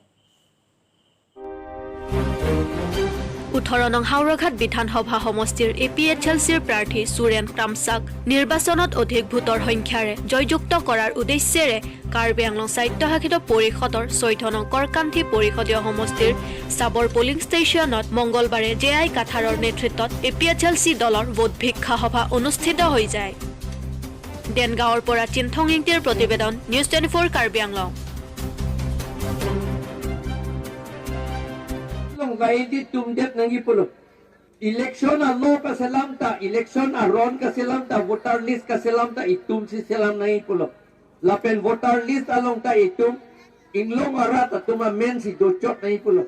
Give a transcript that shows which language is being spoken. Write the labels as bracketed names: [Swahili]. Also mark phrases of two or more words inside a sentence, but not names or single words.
[Assamese] 18 নং হাওৰাঘাট বিধানসভা সমষ্টিৰ APHLCৰ প্ৰাৰ্থী সুৰেন তামচাক নিৰ্বাচনত অধিক ভোটৰ সংখ্যাৰে জয়যুক্ত কৰাৰ উদ্দেশ্যেৰে কাৰ্বি আংলং স্বায়ত্তশাসিত পৰিষদৰ 6 নং কৰকান্থী পৰিষদীয় সমষ্টিৰ চাবৰ পুলিং ষ্টেচনত মঙলবাৰে জেআই কাথাৰৰ নেতৃত্বত APHLC দলৰ ভোট ভিক্ষা সভা অনুষ্ঠিত হৈ যায়। দেনগাঁৱৰ পৰা চিনথং ইংটিৰ প্ৰতিবেদন নিউজ 24 কাৰ্বি আংলং। [Karbi] Gaidi tumdet nangi puluh. Election allo ka selam ta, election aron ka selam ta, [English] voter list [Karbi] ka selam ta, itum si selam nangi puluh. Lapen [English] voter list [Karbi] along ta itum, inglong arat atuma men si docot nangi puluh.